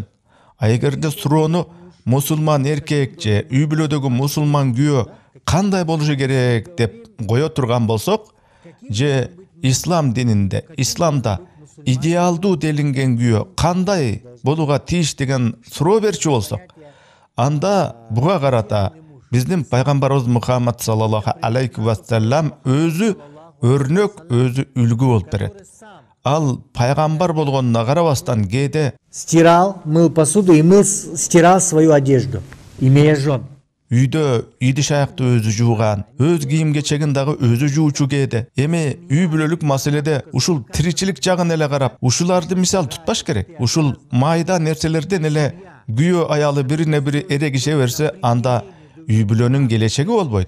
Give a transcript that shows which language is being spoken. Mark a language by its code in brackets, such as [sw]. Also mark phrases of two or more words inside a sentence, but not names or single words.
[ky] Эгерде суроону мусулман эркек же үй бүлөдөгү мусулман күйөө кандай болушу керек деп кое турган болсок, же ислам дининде, исламда идеалдуу делинген күйөө кандай болууга тийиш деген суроо берчү болсок, анда буга карата биздин пайгамбарыбыз Мухаммад [ar] صلى الله عليه وسلم [ky] өзү өрнөк, өзү үлгү болуп берет. Ал пайгамбар болгонуна карабастан кээде [ru] стирал, мыл посуду и стирал свою одежду, имея жен. [ky] Үйдө идиш аякты өзү жууган, өз кийим кечегин дагы өзү жуучу кээде. Эми үй бүлөлүк маселеде ушул тиричилик жагын эле карап, ушуларды мисал тутпаш керек. Ушул майда нерселерден эле күйөө аялы бирине бири эрегише берсе, анда үй бүлөнүн келечеги болбойт.